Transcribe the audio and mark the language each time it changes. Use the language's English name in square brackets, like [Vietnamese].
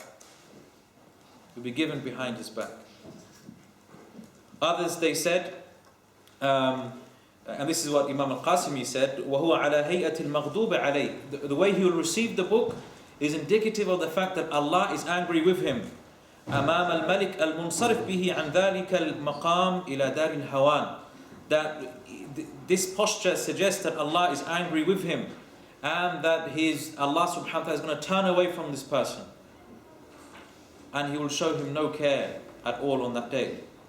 [English] It will be given behind his back. Others, they said, and this is what Imam al-Qasimi said, [Arabic] وَهُوَ عَلَى هَيْئَةِ الْمَغْضُوبِ عَلَيْهِ. [English] The way he will receive the book is indicative of the fact that Allah is angry with him. [Arabic] أمام الملك المنصرف به عن ذلك المقام إلى دار الهوان. [English] That this posture suggests that Allah is angry with him, and that Allah subhanahu wa ta'ala is going to turn away from this person, and He will show him no care at all on that day.